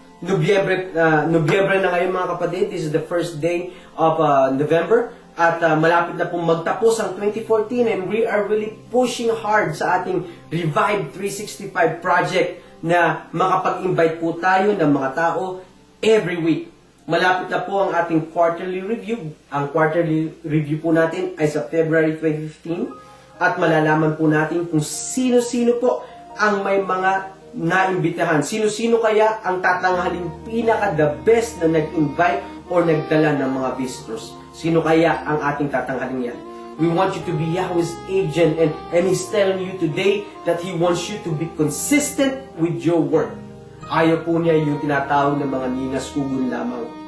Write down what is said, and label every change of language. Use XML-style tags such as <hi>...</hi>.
<tl>Nobyembre na ngayon mga kapatid.</tl> <en>This is the first day of November.</en> <tl>At malapit na pong magtapos ang 2014</tl> <en>and we are really pushing hard</en> <tl>sa ating Revive 365 project na makapag-invite po tayo ng mga tao every week. Malapit na po ang ating quarterly review. Ang quarterly review po natin ay sa February 2015 at malalaman po natin kung sino-sino po ang may mga naimbitahan. Sino-sino kaya ang tatanghalin pinaka-the best na nag-invite or nagdala ng mga visitors. Sino kaya ang ating tatanghalin yan?</tl> <en>We want you to be Yahweh's agent and He's telling you today that He wants you to be consistent with your work.</en> <tl>Ayaw po niya yung tinatawag ng mga ninaskugon lamang.</tl>